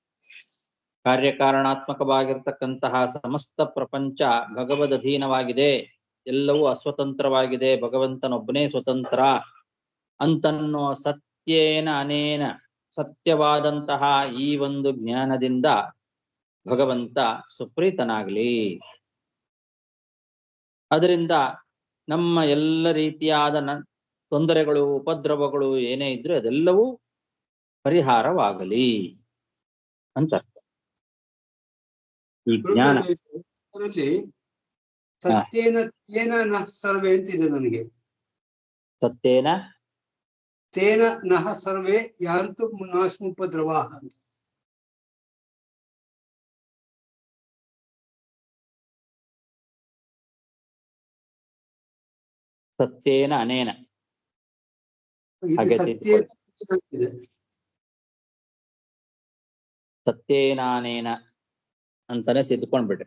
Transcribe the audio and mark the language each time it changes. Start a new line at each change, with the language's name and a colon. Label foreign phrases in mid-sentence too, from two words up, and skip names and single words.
Kannada: ಕಾರ್ಯಕಾರಣಾತ್ಮಕವಾಗಿರ್ತಕ್ಕಂತಹ ಸಮಸ್ತ ಪ್ರಪಂಚ ಭಗವದ್ ಅಧೀನವಾಗಿದೆ, ಎಲ್ಲವೂ ಅಸ್ವತಂತ್ರವಾಗಿದೆ, ಭಗವಂತನೊಬ್ಬನೇ ಸ್ವತಂತ್ರ ಅಂತನ್ನೋ
Sanskrit: ಸತ್ಯೇನ ಅನೇನ,
Kannada: ಸತ್ಯವಾದಂತಹ ಈ ಒಂದು ಜ್ಞಾನದಿಂದ ಭಗವಂತ ಸುಪ್ರೀತನಾಗಲಿ. ಅದರಿಂದ ನಮ್ಮ ಎಲ್ಲ ರೀತಿಯಾದ ತೊಂದರೆಗಳು, ಉಪದ್ರವಗಳು ಏನೇ ಇದ್ರೂ ಅದೆಲ್ಲವೂ ಪರಿಹಾರವಾಗಲಿ ಅಂತ ಅರ್ಥ. ಈ ಜ್ಞಾನ
Sanskrit: ಸತ್ಯೇನ ತೇನ ನಃ ಸರ್ವೇ
Kannada: ಅಂತಿದೆ ನನಗೆ.
Sanskrit: ಸತ್ಯೇನ ತೇನ ನಃ ಸರ್ವೇ ಯಾಂತು ನಾಶಮುಪದ್ರವಾಃ ಅಂತ. ಸತ್ಯೇನ ಅನೇನ ಸತ್ಯೇನಾನೇನ
Kannada: ಅಂತಾನೆ ತಿದ್ದುಕೊಂಡ್ಬಿಡ್ರಿ.